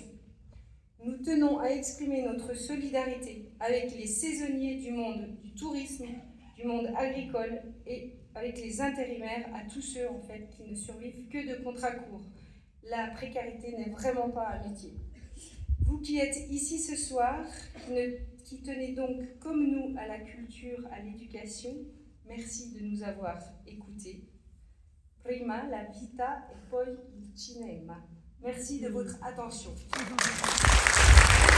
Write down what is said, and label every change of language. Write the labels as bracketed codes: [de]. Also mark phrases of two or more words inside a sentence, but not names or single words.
[fr] Nous tenons à exprimer notre solidarité avec les saisonniers du monde du tourisme, du monde agricole et avec les intérimaires, à tous ceux en fait qui ne survivent que de contrats courts. La précarité n'est vraiment pas un métier. Vous qui êtes ici ce soir, qui tenez donc comme nous à la culture, à l'éducation, merci de nous avoir écoutés. [it] Prima la vita e poi il cinema. [fr] Merci de votre attention.